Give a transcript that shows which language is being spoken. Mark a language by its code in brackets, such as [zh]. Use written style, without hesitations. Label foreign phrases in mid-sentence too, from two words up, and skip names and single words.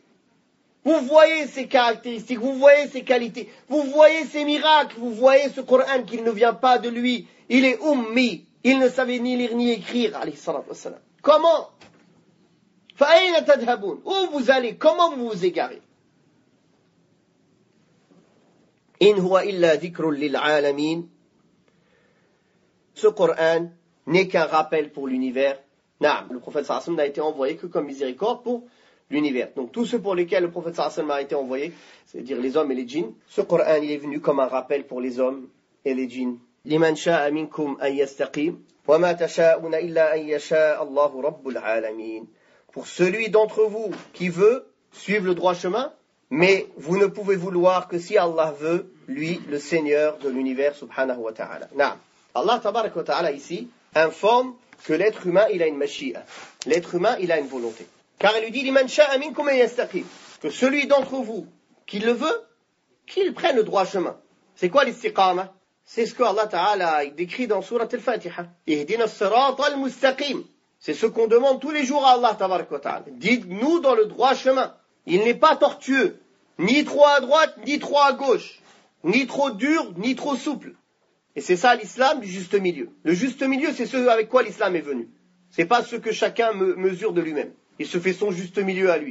[fr] Vous voyez ses caractéristiques, vous voyez ses qualités, vous voyez ses miracles, vous voyez ce Coran qui ne vient pas de lui. Il est ummi, il ne savait ni lire ni écrire, [ar] عليه الصلاة والسلام. [fr] Comment? Où vous allez? Comment vous vous égarez? [ar] إن هو إلا ذكر للعالمين. [fr] Ce Coran n'est qu'un rappel pour l'univers. Naam, le prophète [ar] صلى الله عليه وسلم [fr] n'a été envoyé que comme miséricorde pour l'univers. Donc tous ceux pour lesquels le prophète [ar] صلى الله عليه وسلم [fr] a été envoyé, c'est-à-dire les hommes et les djinns, ce Coran il est venu comme un rappel pour les hommes et les djinns. [ar] لمن شاء منكم أن يستقيم وما تشاءون إلا أن يشاء الله رب العالمين. [fr] Pour celui d'entre vous qui veut suivre le droit chemin, mais vous ne pouvez vouloir que si Allah veut, lui, le Seigneur de l'univers, [ar] سبحانه وتعالى. [fr] Naam. [ar] الله تبارك وتعالى [fr] ici informe que l'être humain, il a une mashi'a. L'être humain, il a une volonté. Car il lui dit, [ar] لمن شاء منكم أن يستقيم, [fr] que celui d'entre vous qui le veut, qu'il prenne le droit chemin. C'est quoi l'istiqama? C'est ce que [ar] الله تعالى [fr] décrit dans Surat al-Fatiha. [ar] اهدنا الصراط المستقيم. [fr] C'est ce qu'on demande tous les jours à [ar] الله تبارك وتعالى. [fr] Dites-nous dans le droit chemin. Il n'est pas tortueux, ni trop à droite, ni trop à gauche, ni trop dur, ni trop souple. Et c'est ça l'islam du juste milieu. Le juste milieu, c'est ce avec quoi l'islam est venu. C'est pas ce que chacun mesure de lui-même. Il se fait son juste milieu à lui.